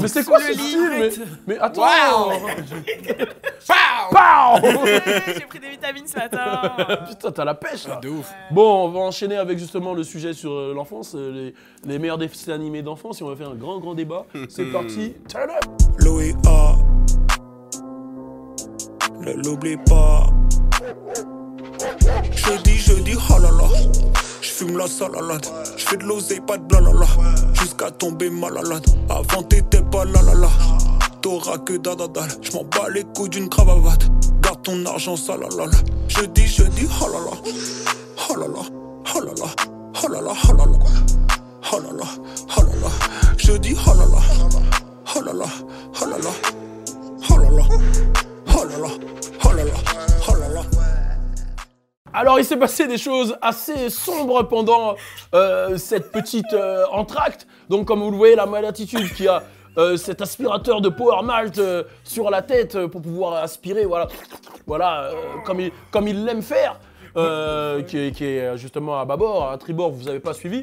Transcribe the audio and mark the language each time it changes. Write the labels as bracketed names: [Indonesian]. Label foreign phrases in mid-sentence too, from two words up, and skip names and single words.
[French] Mais c'est quoi ce style? Mais attends. J'ai pris des vitamines ce matin. Putain, t'as la pêche là. De ouf. Bon, on va enchaîner avec justement le sujet sur l'enfance, les meilleurs dessins animés d'enfance, et on va faire un grand débat. C'est parti. [English] Turn up. [French] L'OEA, ne l'oublie pas. Jeudi, oh là là. J'fume la salalade. J'fais de l'oseille, pas de blalala. Jusqu'à tomber malade. Avant t'étais pas la la la. T'auras que dadadal. J'm'en bats les couilles d'une cravate. Garde ton argent salalala. Jeudi, oh là là. Oh là là, oh là là. Oh là là, oh là là. Oh là là, oh là là. Jeudi, oh là là. Oh là là, oh là là. Oh là là. Oh là là, oh là là. Oh là là. Alors, il s'est passé des choses assez sombres pendant cette petite entracte. Donc, comme vous le voyez, la Malatitude qui a cet aspirateur de Power Malt sur la tête pour pouvoir aspirer, voilà, comme il l'aime faire, qui est justement à bâbord, à tribord, vous n'avez pas suivi.